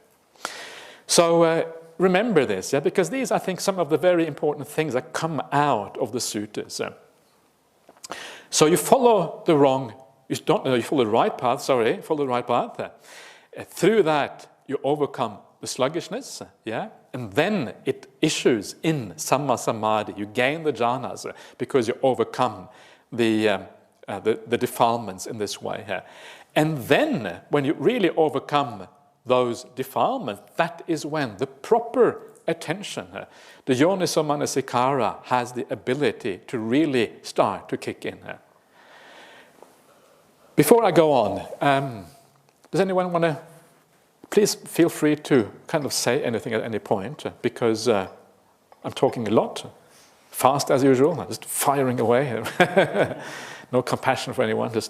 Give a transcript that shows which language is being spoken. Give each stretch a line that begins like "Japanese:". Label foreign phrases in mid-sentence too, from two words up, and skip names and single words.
English: So remember this, because these, I think, some of the very important things that come out of the suttas. So you follow the right path, follow the right path. Through that, you overcome the sluggishness, and then it issues in
Pali: samma samadhi.
English: You gain the jhanas because you overcome the defilements in this way. And then, when you really overcome those defilements, that is when the proper attention, the
Pali: yoniso manasikara,
English: has the ability to really start to kick in. Before I go on, does anyone want to, please feel free to kind of say anything at any point, because I'm talking a lot. Fast as usual, just firing away. No compassion for anyone, just...